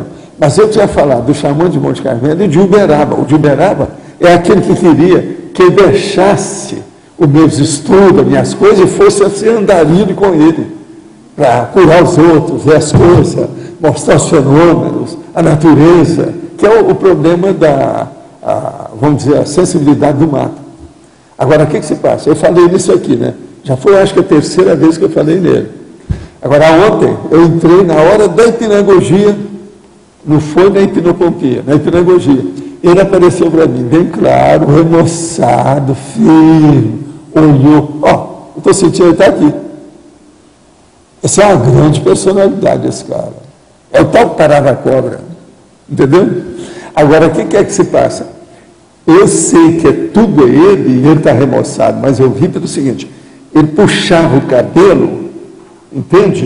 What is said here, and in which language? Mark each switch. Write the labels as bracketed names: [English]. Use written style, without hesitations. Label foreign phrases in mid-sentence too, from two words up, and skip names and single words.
[Portuguese] Mas eu tinha falado do xamã de Monte Carmelo e de Uberaba. O de Uberaba é aquele que queria que eu deixasse os meus estudos, as minhas coisas, e fosse assim andarilho com ele, para curar os outros, ver as coisas, mostrar os fenômenos, a natureza, que é o problema vamos dizer, a sensibilidade do mato. Agora, o que se passa? Eu falei nisso aqui, né? Já foi, acho que a 3ª vez que eu falei nele. Agora, ontem, eu entrei na hora da hipnagogia, não foi na hipnopompia, na hipnagogia. Ele apareceu para mim, bem claro, remoçado, firme, olhou. Eu estou sentindo, ele está aqui. Essa é uma grande personalidade, esse cara. É o tal parava a cobra. Entendeu? Agora, o que é que se passa? Eu sei que tudo é ele, e ele está remoçado, mas eu vi pelo seguinte, ele puxava o cabelo, entende?